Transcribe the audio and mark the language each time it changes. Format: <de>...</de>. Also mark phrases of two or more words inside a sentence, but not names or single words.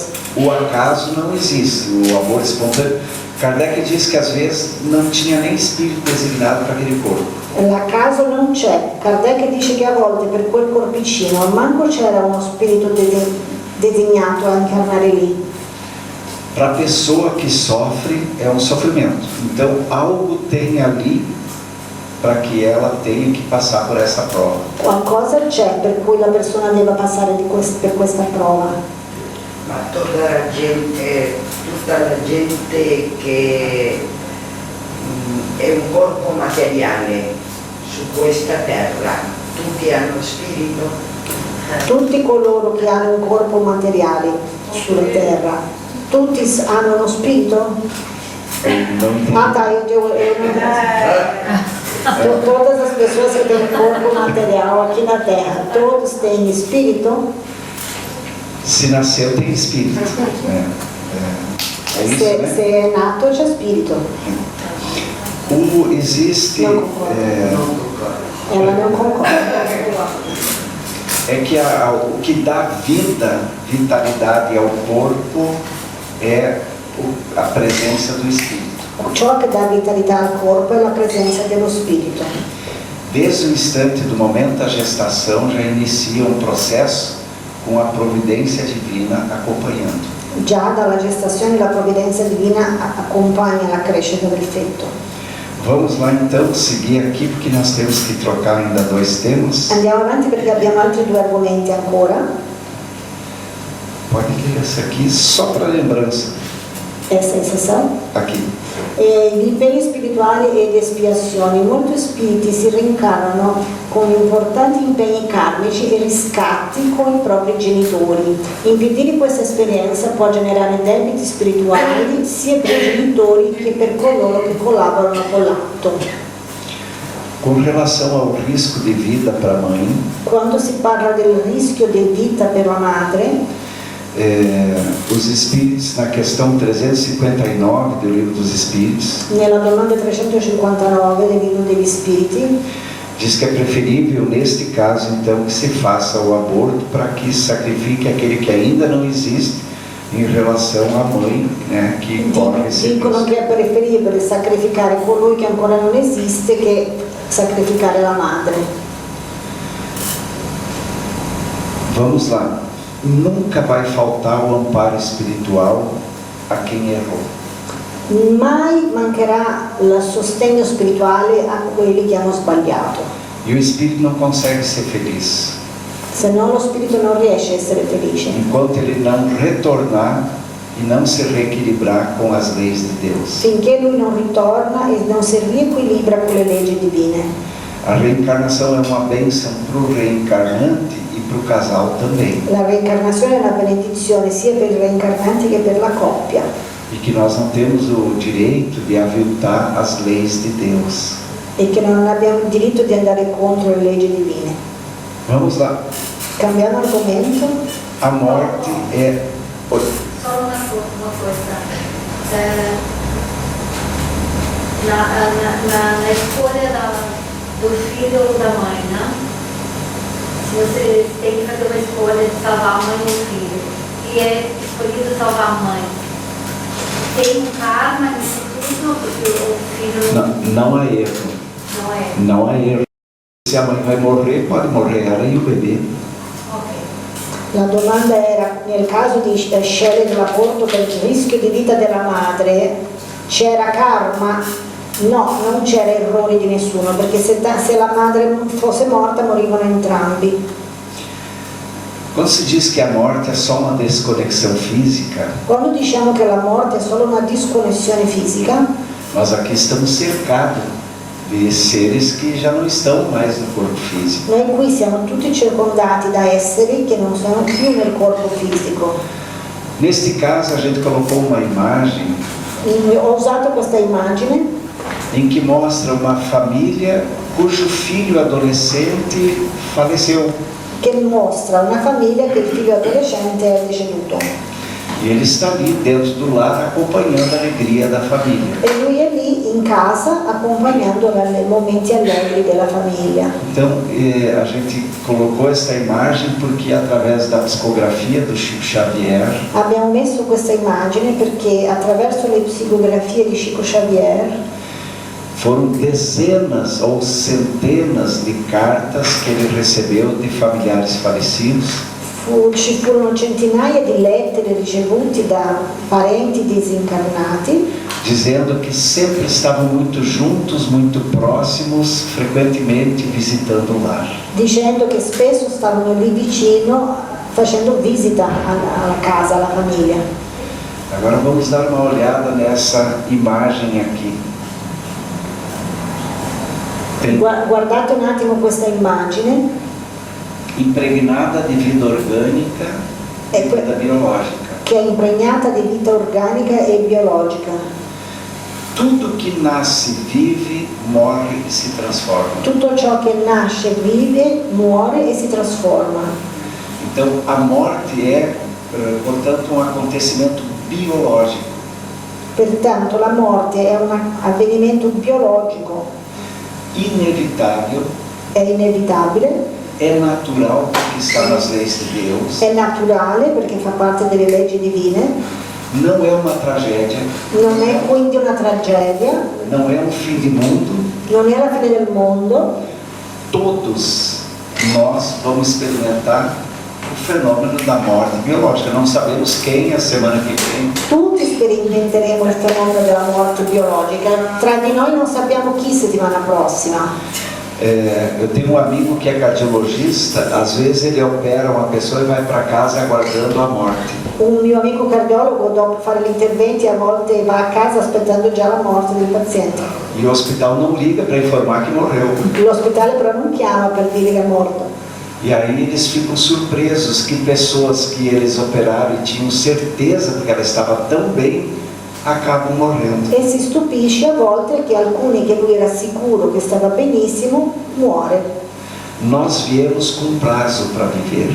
<pt>O acaso não existe, o aborto espontâneo. Kardec diz que às vezes não tinha nem espírito designado para aquele corpo.</pt> <it>L'acaso non c'è. Kardec dice che a volte per quel corpicino manco c'era uno spirito designato a incarnare lì.</it> <pt>Para a pessoa que sofre, é um sofrimento. Então, algo tem ali para que ela tenha que passar por essa prova.</pt> <it>Qualcosa c'è per cui la persona deve passare per questa prova. Ma tutta la gente che è un corpo materiale su questa terra, tutti hanno spirito? Tutti coloro che hanno un corpo materiale sulla terra, tutti hanno uno spirito?</it> <pt>Ah tá, eu não... Todas as pessoas que têm corpo material aqui na terra, todos têm espírito? Se nasceu, tem espírito. É isso, né?</pt> <it>Se é nato, c'è spirito.</it> <pt>Existe... Ela não concorda. É que o que dá vitalidade ao corpo é a presença do espírito.</pt> <it>Ciò che dà vitalità al corpo è la presenza dello spirito.</it> <pt>Desde o instante do momento da gestação já inicia um processo com a providência divina acompanhando.</pt> <it>Già dalla gestazione la provvidenza divina accompagna la crescita del feto.</it> <pt>Vamos lá então seguir aqui porque nós temos que trocar ainda 2 temas.</pt> <it>Andiamo avanti perché abbiamo altri 2 argomenti ancora.</it> <pt>Pode ler essa aqui só para lembrança. Essa è sessão? Aqui.</pt> <it>Gli impegni spirituali ed espiazioni. Molti spiriti si rincarnano con importanti impegni karmici e riscatti con i propri genitori. Impedire questa esperienza può generare debiti spirituali sia per i genitori che per coloro che collaborano con l'atto.</it> <pt>Com relação ao risco de vida para a mãe,</pt> <it>quando si parla del rischio di vita per la madre,</it> <pt>os espíritos, na questão 359 do Livro dos Espíritos,</pt> <it>nella domanda 359 del Libro degli Spiriti,</it> <pt>diz que é preferível, neste caso, então, que se faça o aborto para que sacrifique aquele que ainda não existe em relação à mãe, né, que corre esse risco.</pt> <it>Dicono che è preferibile sacrificare colui che ancora non esiste che sacrificare la madre.</it> <pt>Vamos lá. Nunca vai faltar o amparo espiritual a quem errou.</pt> <it>Mai mancherà il sostegno spirituale a quelli che hanno sbagliato.</it> <pt>E o espírito não consegue ser feliz</pt> <it>Se no lo spirito non riesce a essere felice.</it> <pt>enquanto ele não retornar e não se reequilibrar com as leis de Deus.</pt> <it>Finché lui non ritorna e non si riequilibra con le leggi divine.</it> <pt>A reencarnação é uma bênção para o reencarnante e para o casal também.</pt> <it>La reincarnazione è una benedizione sia per il reincarnante che per la coppia.</it> <pt>E que nós não temos o direito de aviltar as leis de Deus.</pt> <it>E che non abbiamo il diritto di andare contro le leggi divine.</it> <pt>Vamos lá.</pt> <it>Cambiando argomento.</it> <pt>A morte é...</pt> <it>Solo una cosa.</it> <pt>Na escolha do filho ou da mãe, né? Se você tem que fazer uma escolha de salvar a mãe ou o filho, e é escolhido salvar a mãe, tem um karma nisso tudo, porque o filho Não há erro. não é. Não há erro. Se a mãe vai morrer, pode morrer ela e o bebê.</pt> <it>La domanda era, nel caso di scegliere l'aborto per il rischio di vita della madre, c'era karma? No, non c'era errore di nessuno, perché se la madre fosse morta morivano entrambi.</it> <pt>Quando se diz que a morte é só uma desconexão física,</pt> <it>Quando diciamo che la morte è solo una disconnessione fisica,</it> <pt>nós aqui estamos cercados de seres que já não estão mais no corpo físico.</pt> <it>noi qui siamo tutti circondati da esseri che non sono più nel corpo fisico.</it> <pt>Neste caso, a gente colocou uma imagem</pt> <it>Ho usato questa immagine</it> <pt>em que mostra uma família cujo filho adolescente faleceu.</pt> <it>che mostra una famiglia che il figlio adolescente è deceduto.</it> <pt>E ele está ali dentro do lar acompanhando a alegria da família.</pt> <it>E lui è lì in casa accompagnando i momenti allegri della famiglia.</it> <pt>Então, a gente colocou essa imagem porque através da psicografia do Chico Xavier,</pt> <it>Abbiamo messo questa immagine perché attraverso le psicografie di Chico Xavier</it> <pt>foram dezenas ou centenas de cartas que ele recebeu de familiares falecidos,</pt> <it>ci furono centinaia di lettere ricevute da parenti disincarnati</it> <pt>dizendo que sempre estavam muito juntos, muito próximos, frequentemente visitando o lar.</pt> <it>dicendo che spesso stavano lì vicino facendo visita alla casa, alla famiglia.</it> <pt>Agora vamos dar uma olhada nessa imagem aqui.</pt> <it>Guardate un attimo questa immagine,</it> <pt>Impregnada de vida orgânica e vida biológica.</pt> <it>che è impregnata di vita organica e biologica.</it> <pt>Tudo que nasce, vive, morre e se trasforma.</pt> <it>Tutto ciò che nasce, vive, muore e si trasforma.</it> <pt>Então, a morte é, portanto, um acontecimento biológico.</pt> <it>Pertanto la morte è un avvenimento biologico,</it> <pt>Inevitável,</pt> <it>è inevitabile,</it> <pt>é natural porque está nas leis de Deus.</pt> <it>è naturale perché fa parte delle leggi divine,</it> <pt>Não é uma tragédia,</pt> <it>non è quindi una tragedia,</it> <pt>não é um fim de mundo.</pt> <it>non è la fine del mondo.</it> <pt>Todos nós vamos experimentar o fenômeno da morte biológica. Não sabemos quem a semana que vem.</pt> <it>Tutti sperimenteremo il fenomeno della morte biologica, tra di noi non sappiamo chi settimana prossima.</it> <pt>Eu tenho um amigo que é cardiologista, às vezes ele opera uma pessoa e vai para casa aguardando a morte.</pt> <it>Un mio amico cardiologo dopo fare gli interventi a volte va a casa aspettando già la morte del paziente.</it> <pt>E o hospital não liga para informar que morreu.</pt> <it>L'ospedale però non chiama per dire che è morto.</it> <pt>E aí eles ficam surpresos que pessoas que eles operaram e tinham certeza porque ela estava tão bem, acabam morrendo.</pt> <it>E si stupisce a volte che alcuni che lui era sicuro che stava benissimo muore.</it> <pt>Nós viemos com prazo para viver.</pt>